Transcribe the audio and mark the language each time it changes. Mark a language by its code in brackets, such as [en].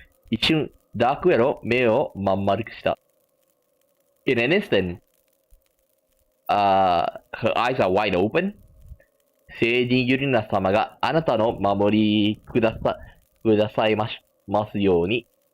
[ja] 一瞬、ダークエロ、目をまん丸くした。 [en] In an instant, her eyes are wide open. [ja] 聖人ユリナス様があなたの守りくださいますように。